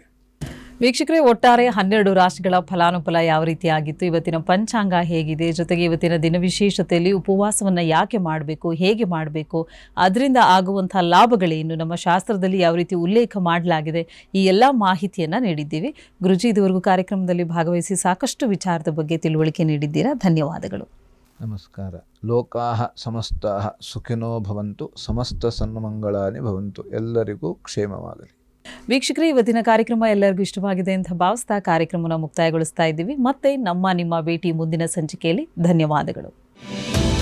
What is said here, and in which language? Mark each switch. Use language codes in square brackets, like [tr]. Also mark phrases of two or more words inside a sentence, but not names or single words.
[kn] ವೀಕ್ಷಕರೇ, ಒಟ್ಟಾರೆ 12 ರಾಶಿಗಳ ಫಲಾನುಫಲ ಯಾವ ರೀತಿಯಾಗಿತ್ತು, ಇವತ್ತಿನ ಪಂಚಾಂಗ ಹೇಗಿದೆ, ಜೊತೆಗೆ ಇವತ್ತಿನ ದಿನ ವಿಶೇಷತೆಯಲ್ಲಿ ಉಪವಾಸವನ್ನು ಯಾಕೆ ಮಾಡಬೇಕು, ಹೇಗೆ ಮಾಡಬೇಕು, ಅದರಿಂದ ಆಗುವಂಥ ಲಾಭಗಳೇನು, ನಮ್ಮ ಶಾಸ್ತ್ರದಲ್ಲಿ ಯಾವ ರೀತಿ ಉಲ್ಲೇಖ ಮಾಡಲಾಗಿದೆ, ಈ ಎಲ್ಲ ಮಾಹಿತಿಯನ್ನು ನೀಡಿದ್ದೀವಿ. ಗುರುಜಿ, ಇದುವರೆಗೂ ಕಾರ್ಯಕ್ರಮದಲ್ಲಿ ಭಾಗವಹಿಸಿ ಸಾಕಷ್ಟು ವಿಚಾರದ ಬಗ್ಗೆ ತಿಳುವಳಿಕೆ ನೀಡಿದ್ದೀರಾ. ಧನ್ಯವಾದಗಳು. [sa] ನಮಸ್ಕಾರ. ಲೋಕಾಹ ಸಮಸ್ತಾಹ ಸುಖಿನೋ ಭವಂತು, ಸಮಸ್ತ ಸನ್ಮಂಗಳಾನಿ ಭವಂತು. [kn] ಎಲ್ಲರಿಗೂ ಕ್ಷೇಮವಾಗಲಿ. ವೀಕ್ಷಕರೇ, ಇವತ್ತಿನ ಕಾರ್ಯಕ್ರಮ ಎಲ್ಲರಿಗೂ ಇಷ್ಟವಾಗಿದೆ ಅಂತ ಭಾವಿಸ್ತಾ ಕಾರ್ಯಕ್ರಮನ ಮುಕ್ತಾಯಗೊಳಿಸ್ತಾ ಇದ್ದೀವಿ. ಮತ್ತೆ ನಿಮ್ಮ ಭೇಟಿ ಮುಂದಿನ ಸಂಚಿಕೆಯಲ್ಲಿ. ಧನ್ಯವಾದಗಳು.